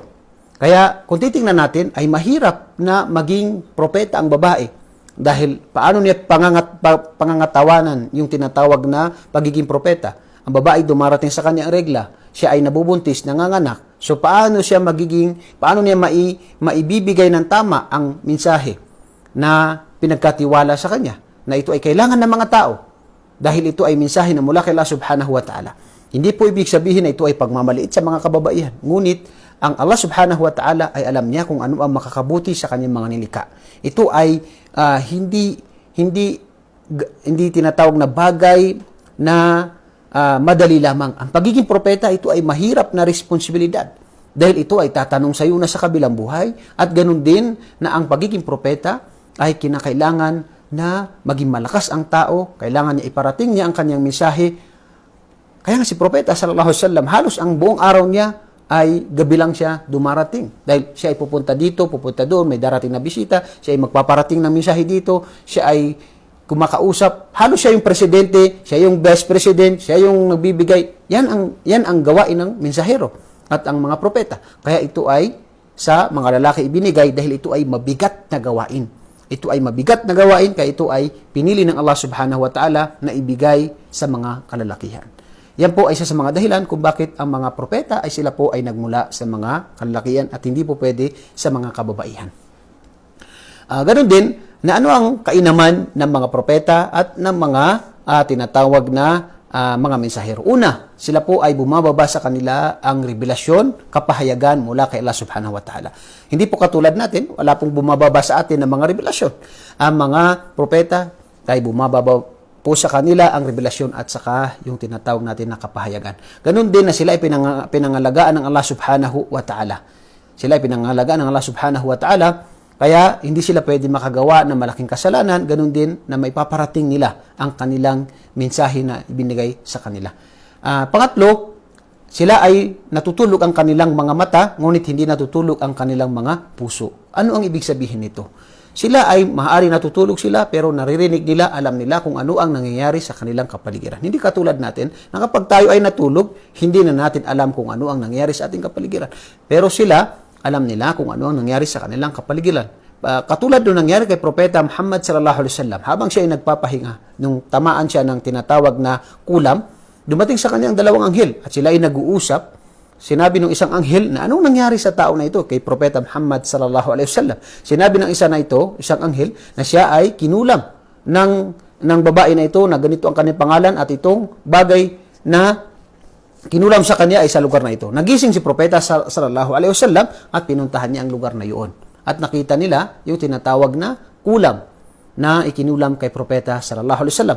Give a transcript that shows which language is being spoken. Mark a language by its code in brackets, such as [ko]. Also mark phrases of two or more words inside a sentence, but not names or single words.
[tl] Kaya kung titingnan natin, ay mahirap na maging propeta ang babae dahil paano niya pangangatawanan yung tinatawag na pagiging propeta. Ang babae dumarating sa kanya ang regla, siya ay nabubuntis, nanganganak. So paano niya maibibigay ng tama ang mensahe na pinagkatiwala sa kanya, na ito ay kailangan ng mga tao dahil ito ay mensahe na mula kay Allah [ar] سبحانه وتعالى. [tl] Hindi po ibig sabihin na ito ay pagmamaliit sa mga kababaihan. Ngunit ang Allah [ar] سبحانه وتعالى [tl] ay alam niya kung ano ang makakabuti sa kanyang mga nilikha. Ito ay hindi tinatawag na bagay na madali lamang. Ang pagiging propeta, ito ay mahirap na responsibilidad. Dahil ito ay tatanong sa iyo na sa kabilang buhay, at ganun din na ang pagiging propeta ay kinakailangan na maging malakas ang tao, kailangan niya iparating niya ang kanyang mensahe. Kaya nga si Propeta [ar] صلى الله عليه وسلم, [tl] halos ang buong araw niya ay gabi lang siya dumarating. Dahil siya ay pupunta dito, pupunta doon, may darating na bisita, siya ay magpaparating ng mensahe dito, siya ay kumakausap. Halos siya yung presidente, siya yung [en] vice president, [tl] siya yung nagbibigay. Yan ang gawain ng mensahero at ang mga propeta. Kaya ito ay sa mga lalaki ibinigay dahil ito ay mabigat na gawain. Ito ay mabigat na gawain, kaya ito ay pinili ng Allah [ar] سبحانه وتعالى [tl] na ibigay sa mga kalalakihan. Yan po ay isa sa mga dahilan kung bakit ang mga propeta ay sila po ay nagmula sa mga kalalakihan at hindi po pwede sa mga kababaihan. Ganon din na ano ang kainaman ng mga propeta at ng mga tinatawag na mga mensahero. Una, sila po ay bumababa sa kanila ang revelasyon, kapahayagan mula kay Allah [ar] سبحانه وتعالى. [tl] Hindi po katulad natin, wala pong bumababa sa atin ng mga revelasyon. Ang mga propeta ay bumababa po sa kanila ang revelasyon at saka yung tinatawag natin na kapahayagan. Ganun din na sila ay pinangalagaan ng Allah [ar] سبحانه وتعالى. [tl] Sila ay pinangalagaan ng Allah [ar] سبحانه وتعالى, [tl] kaya hindi sila pwede makagawa ng malaking kasalanan, ganun din na maipaparating nila ang kanilang mensahe na ibinigay sa kanila. Pangatlo, sila ay natutulog ang kanilang mga mata, ngunit hindi natutulog ang kanilang mga puso. Ano ang ibig sabihin nito? Sila ay maaari natutulog sila pero naririnig nila, alam nila kung ano ang nangyayari sa kanilang kapaligiran. Hindi katulad natin na kapag tayo ay natulog, hindi na natin alam kung ano ang nangyayari sa ating kapaligiran. Pero sila, alam nila kung ano ang nangyayari sa kanilang kapaligiran. Katulad nung nangyari kay Propeta Muhammad [ar] صلى الله عليه وسلم, [tl] habang siya ay nagpapahinga, nung tamaan siya ng tinatawag na kulam, dumating sa kanyang dalawang anghel at sila ay nag-uusap. Sinabi ng isang anghel na anong nangyari sa tao na ito kay Propeta Muhammad [ar] صلى الله عليه وسلم. [tl] Sinabi ng isang anghel na siya ay kinulam ng babae na ito na ganito ang kanyang pangalan at itong bagay na kinulam sa kanya ay sa lugar na ito. Nagising si Propeta [ar] صلى الله عليه وسلم [tl] at pinuntahan niya ang lugar na iyon. At nakita nila yung tinatawag na kulam na ikinulam kay Propeta [ar] صلى الله عليه وسلم.